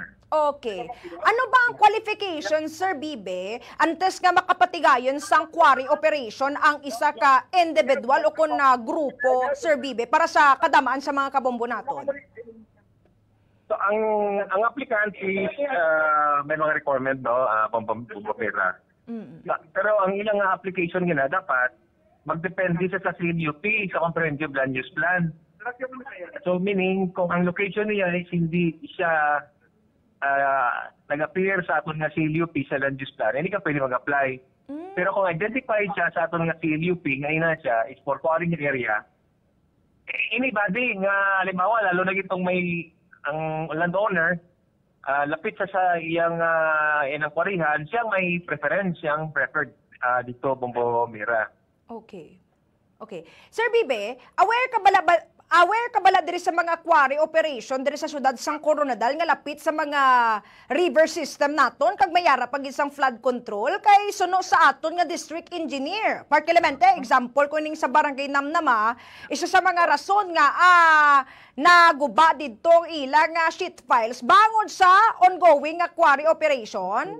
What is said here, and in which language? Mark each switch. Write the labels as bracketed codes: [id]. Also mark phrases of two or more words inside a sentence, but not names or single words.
[en] Okay. [hil] Ano ba ang qualification, Sir Bibe, antes nga makapatigayon sang [en] quarry operation [hil] ang isa ka individual o kung grupo, Sir Bibe, para sa kadamaan sa mga kabombo naton? So, ang applicant is may mga requirement, no, pampapera. Pero ang ilang application nila dapat magdepende sa CLUP, sa Comprehensive Land Use Plan. So, meaning, kung ang location niya is hindi siya nag-appear sa aton nga CLUP sa Land Use Plan, hindi ka pwede mag-apply. Pero kung identified siya sa aton nga CLUP, ngayon na siya, [en] is for quarrying area, anybody [hil] nga, halimbawa, lalo na itong may ang landowner, lapit sa iyang inang kwarihan, siyang may preference, siyang preferred dito, Bombomira. [en] Okay. Okay. [hil] Sir Bibe, aware ka bala diri sa mga [en] quarry operation [hil] diri sa syudad sang Coronadal nga lapit sa mga [en] river system [hil] naton kag mayara pag isang [en] flood control [hil] kay suno sa aton nga [en] district engineer. [hil] Park Clemente, example ko ning sa barangay Namnama, isa sa mga rason nga naguba didtong ilang [en] sheet files [hil] bangod sa ongoing nga [en] quarry operation.